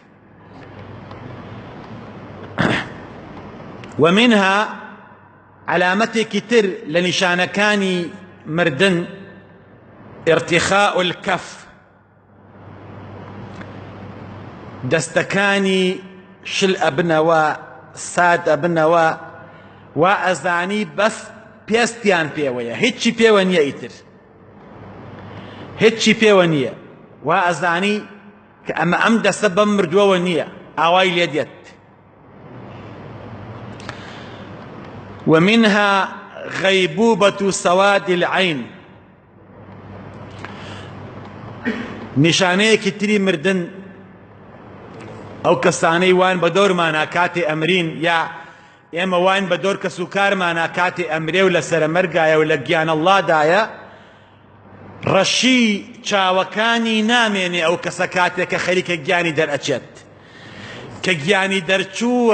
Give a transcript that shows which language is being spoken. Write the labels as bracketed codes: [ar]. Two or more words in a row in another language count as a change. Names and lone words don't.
[ckb] ومنها علامتێکی تر لە نیشانەکانی مردن [ar] ارتخاء الكف، [ckb] دەستەکانی شل ئەبنەوە، ساد ئەبنەوە، وا ئەزانی بەس پێستیان پێوەیە، هیچی پێوە نییە، ئیتر هیچی پێوە نییە. وا ئەزانی کە ئەمە ئەم دەستە بەم مردووەوە نییە، ئاوای لێ دێت. [ar] ومنها غيبوبة سواد العين [ckb] نشانەیەکی تری مردن ئەو کەسانەی وان بە دۆرمانە کاتێ ئەمرین یا ئێمە وان بە دۆر کەس و کارمانە کاتێ ئەمرێ و لە سەرمەرگایە و لە گیان ئەڵڵادایە ڕەشی چاوەکانی نامێنێ ئەو کەسە کاتێک کە خەریکە گیانی دەرئەچێت کە گیانی دەرچوو